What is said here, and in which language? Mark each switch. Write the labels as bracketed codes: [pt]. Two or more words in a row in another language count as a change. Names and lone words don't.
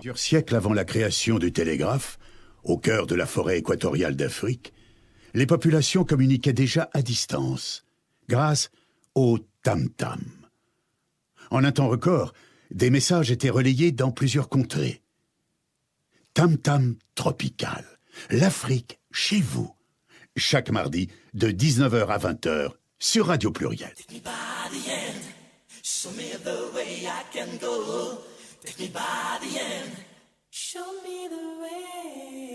[fr] Plusieurs siècles avant la création du télégraphe, au cœur de la forêt équatoriale d'Afrique, les populations communiquaient déjà à distance, grâce au tam-tam. En un temps record, des messages étaient relayés dans plusieurs contrées. Tam-tam tropical, l'Afrique chez vous. Chaque mardi, de 19h à 20h, sur Radio Pluriel. [en] Take me by the end, show me the way I can go. Take me by the end, show me the way.